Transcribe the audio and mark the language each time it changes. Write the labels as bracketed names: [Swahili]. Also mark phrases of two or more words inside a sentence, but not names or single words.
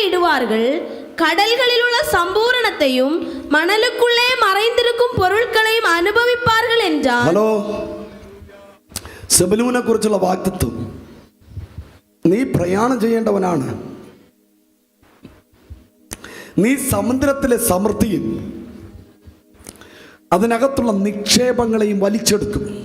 [Tamil] அனுபவிப்பார்கள். கடல்களில் உள்ள சம்பூரணத்தையும் மணலுக்குள்ளே மறைந்திருக்கும் பொருட்களையும் அனுபவிப்பார்கள் என்றார். [Malayalam] ഹലോ, സെബലൂനെ കുറിച്ചുള്ള വാഗ്ദത്തം, നീ പ്രയാണം ചെയ്യേണ്ടവനാണ്. നീ സമുദ്രത്തിലെ സമൃദ്ധിയും അതിനകത്തുള്ള നിക്ഷേപങ്ങളെയും വലിച്ചെടുക്കും.